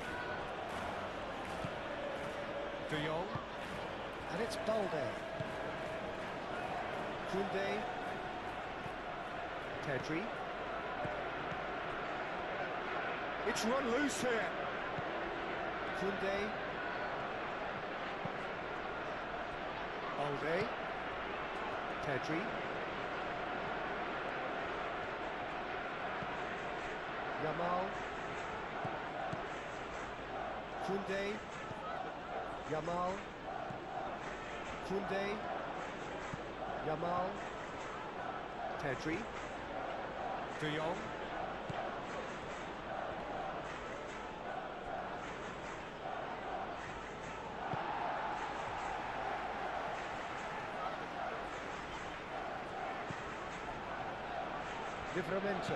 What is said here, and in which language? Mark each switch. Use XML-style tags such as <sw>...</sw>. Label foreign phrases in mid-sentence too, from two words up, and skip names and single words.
<en>De Jong, and it's Balde. Kunde. Pedri. It's run loose here. Kunde. Balde. Pedri. Yamal. Kunde. Yamal. Kunde. Yamal. Pedri. De Jong. Livramento.</en>